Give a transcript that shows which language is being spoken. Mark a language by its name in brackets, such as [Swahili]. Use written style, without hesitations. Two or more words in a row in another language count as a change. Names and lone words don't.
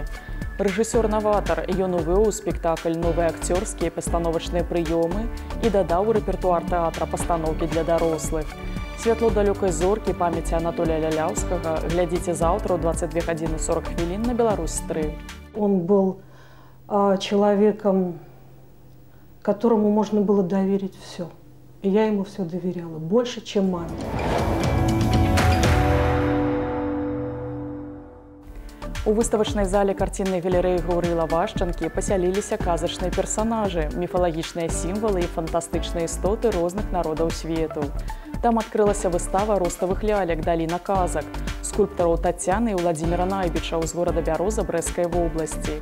[Belarusian] Рэжысёр-наватар, ён увёў у спектакль новыя акцёрскія пастановачныя прыёмы і дадаў у рэпертуар тэатра пастаноўкі для дарослых. Святло далёкай зоркі памяці Анатолія Ляляўскага глядзіце заўтра ў 22 гадзіны 40 хвілін на Беларусь-3. [Russian] Он был человеком, которому можно было доверить все. И я ему все доверяла, больше, чем маме. [Belarusian] У выставачнай зале карціннай галерэі Гаўрыла Вашчанкі пасяліліся казачныя персанажы, міфалагічныя сімвалы і фантастычныя істоты розных народаў свету. Там адкрылася выстава роставых лялек «Даліна казак» скульптараў Тацяны і Владзіміра Найбіча з горада Бяроза Брэсцкай вобласці.